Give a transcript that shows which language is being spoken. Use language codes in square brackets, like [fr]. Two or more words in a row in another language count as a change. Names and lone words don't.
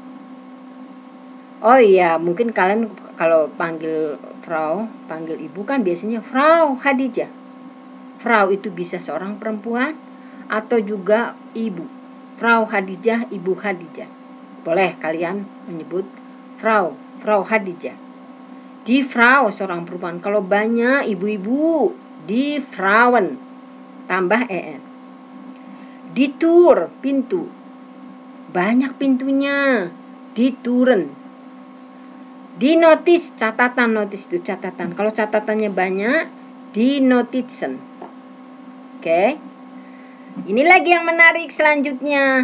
[id] Oh iya, mungkin kalian kalau panggil Frau, panggil ibu kan biasanya Frau Khadijah. Frau itu bisa seorang perempuan atau juga ibu. Frau Khadijah, Ibu Khadijah. Boleh kalian menyebut Frau Khadijah. [de] Die Frau, [id] seorang perempuan. Kalau banyak ibu-ibu, [de] die Frauen, [id] tambah en. [de] Die Tür, [id] pintu. Banyak pintunya. [de] Die Türen. Die Notiz, [id] catatan. Notice itu catatan. Kalau catatannya banyak, [de] die Notizen. [id] Oke. Ini lagi yang menarik selanjutnya.